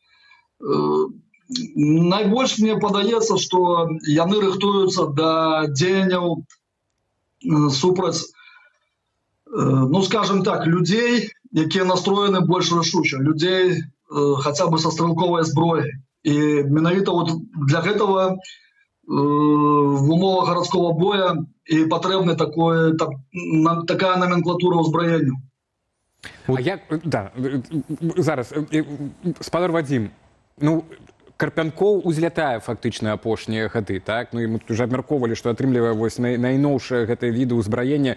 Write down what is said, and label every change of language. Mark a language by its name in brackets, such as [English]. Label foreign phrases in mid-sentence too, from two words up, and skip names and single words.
[Belarusian] Найбольш мне падаецца, што яны рыхтуюцца да дзеянняў супраць, ну скажем так, людзей, якія настроены больш рашуча, людзей хаця бы са стрэлковай зброяй. [Russian] И менавіта вот для этого в умовах городского боя и [Belarusian] патрэбна такая номенклатура ўзбраення. А як, да, зараз, спадар Вадзім, ну, Карпянкоў узлятае фактычна апошнія гады, так? Ну, і мы тут уже абмяркоўвалі, што атрымлівае вось найноўшае гэтае віды ўзбраення.